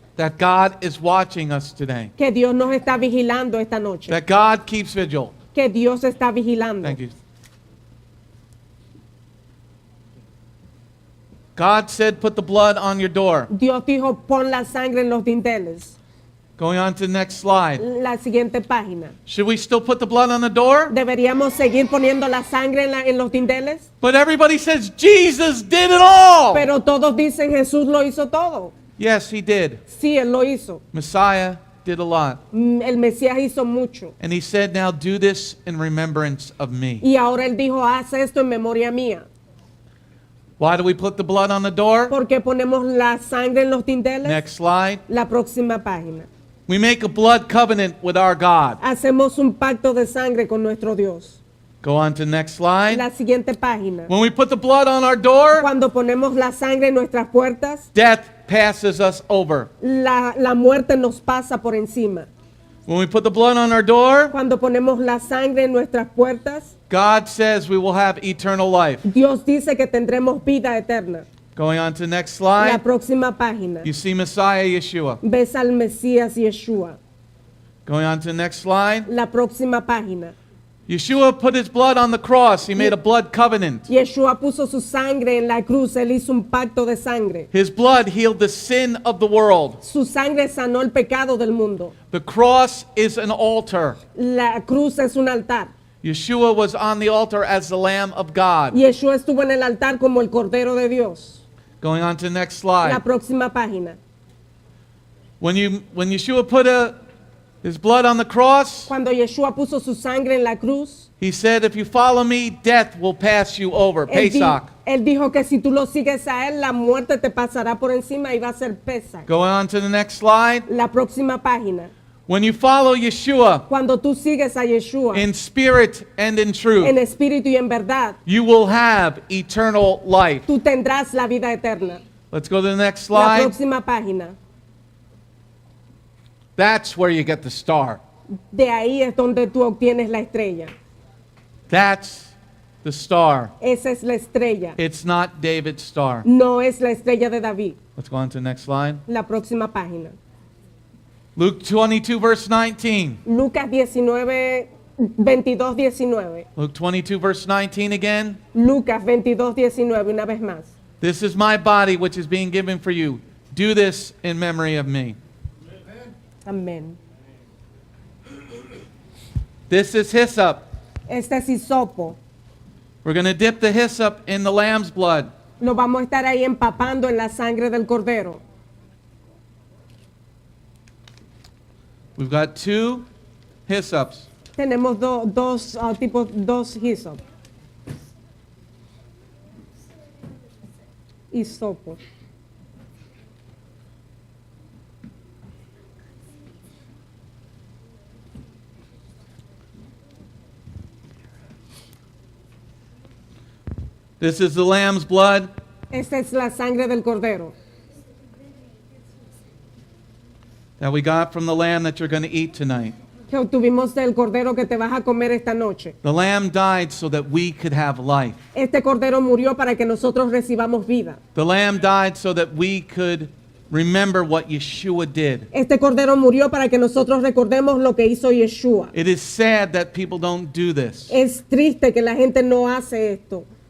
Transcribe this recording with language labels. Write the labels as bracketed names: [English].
[English] That God is watching us today. [Spanish] Que Dios nos está vigilando esta noche. [English] That God keeps vigil. [Spanish] Que Dios está vigilando. [English] Thank you. God said, put the blood on your door. [Spanish] Dios dijo, pon la sangre en los dinteles. [English] Going on to the next slide. [Spanish] La siguiente página. [English] Should we still put the blood on the door? [Spanish] ¿Deberíamos seguir poniendo la sangre en los dinteles? [English] But everybody says Jesus did it all. [Spanish] Pero todos dicen Jesús lo hizo todo. [English] Yes, he did. [Spanish] Sí, Él lo hizo. [English] Messiah did a lot. [Spanish] El Mesías hizo mucho. [English] And he said, now do this in remembrance of me. [Spanish] Y ahora Él dijo, haz esto en memoria mía. [English] Why do we put the blood on the door? [Spanish] ¿Por qué ponemos la sangre en los dinteles? [English] Next slide. [Spanish] La próxima página. [English] We make a blood covenant with our God. [Spanish] Hacemos un pacto de sangre con nuestro Dios. [English] Go on to the next slide. [Spanish] La siguiente página. [English] When we put the blood on our door, [Spanish] Cuando ponemos la sangre en nuestras puertas, [English] death passes us over. [Spanish] la muerte nos pasa por encima. [English] When we put the blood on our door, [Spanish] Cuando ponemos la sangre en nuestras puertas, [English] God says we will have eternal life. [Spanish] Dios dice que tendremos vida eterna. [English] Going on to the next [Spanish] La [English] slide. [Spanish] próxima página. [English] You see Messiah Yeshua. [Spanish] Ves al Mesías Yeshua. [English] Going on to the next slide. [Spanish] La próxima página. [English] Yeshua put his blood on the cross. He made a blood covenant. [Spanish] Yeshua puso su sangre en la cruz. Él hizo un pacto de sangre. [English] His blood healed the sin of the world. [Spanish] Su sangre sanó el pecado del mundo. [English] The cross is an altar. [Spanish] La cruz es un altar. [English] Yeshua was on the altar as the Lamb of God. [Spanish] Yeshua estuvo en el altar como el Cordero de Dios. [English] Going on to the next [Spanish] La [English] slide. [Spanish] próxima página. [English] When Yeshua put his blood on the cross, [Spanish] Cuando Yeshua puso su sangre en la cruz, [English] he said, if you follow me, death will pass you over. [Hebrew] Pesach. [Spanish] él dijo que si tú lo sigues a él, la muerte te pasará por encima y va a ser Pesach. [English] Going on to the next slide. [Spanish] La próxima página. [English] When you follow Yeshua [Spanish] Cuando tú sigues a Yeshua [English] in spirit and in [Spanish] en [English] truth, [Spanish] espíritu y en verdad, [English] you will have eternal life. [Spanish] tú tendrás la vida eterna. [English] Let's go to the next [Spanish] La [English] slide. [Spanish] próxima página. [English] That's where you get the star. [Spanish] De ahí es donde tú obtienes la estrella. [English] That's the star. [Spanish] Esa es la estrella. [English] It's not David's star. [Spanish] No es la estrella de David. [English] Let's go on to the next slide. [Spanish] La próxima página. [English] Luke 22, verse 19. [Spanish] Lucas 19, 22, 19. [English] Luke 22, verse 19 again. [Spanish] Lucas 22, 19, una vez más. [English] This is my body which is being given for you. Do this in memory of me. [Spanish] Amén. [English] This is hyssop. [Spanish] Este es hisopo. [English] We're going to dip the hyssop in the lamb's blood. [Spanish] Lo vamos a estar ahí empapando en la sangre del cordero. [English] We've got two hyssops. [Spanish] Tenemos dos tipos, dos hisop. Hisopo. [English] This is the lamb's blood. [Spanish] Esta es la sangre del cordero [English] That we got from the lamb that you're going to eat tonight. [Spanish] que obtuvimos del cordero que te vas a comer esta noche. [English] The lamb died so that we could have life. [Spanish] Este cordero murió para que nosotros recibamos vida. [English] The lamb died so that we could remember what Yeshua did. [Spanish] Este cordero murió para que nosotros recordemos lo que hizo Yeshua. [English] It is sad that people don't do this. [Spanish] Es triste que la gente no hace esto.